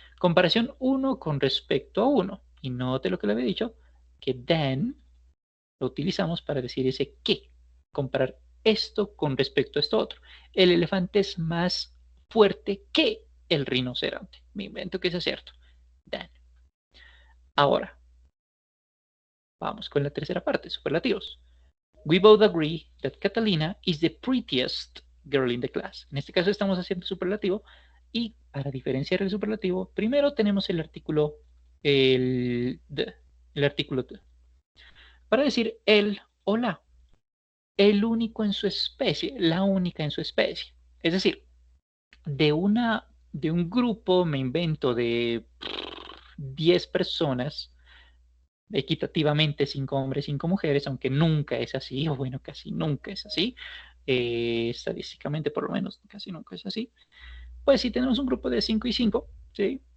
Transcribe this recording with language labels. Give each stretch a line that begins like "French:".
Spanish: Comparación uno con respecto a uno. Y note lo que le había dicho, que then lo utilizamos para decir ese que. Comparar esto con respecto a esto otro. El elefante es más fuerte que el rinoceronte. Me invento que eso es cierto. Then. Ahora, vamos con la tercera parte, superlativos.
English: We both agree that Catalina is the prettiest girl in the class.
Spanish: En este caso estamos haciendo superlativo y para diferenciar el superlativo, primero tenemos el artículo el artículo the. Para decir el o la, el único en su especie, la única en su especie. Es decir, de un grupo, me invento, de 10 personas, equitativamente 5 hombres, 5 mujeres, aunque nunca es así, o bueno, casi nunca es así, estadísticamente por lo menos casi nunca es así, pues si tenemos un grupo de 5 y 5, ¿sí?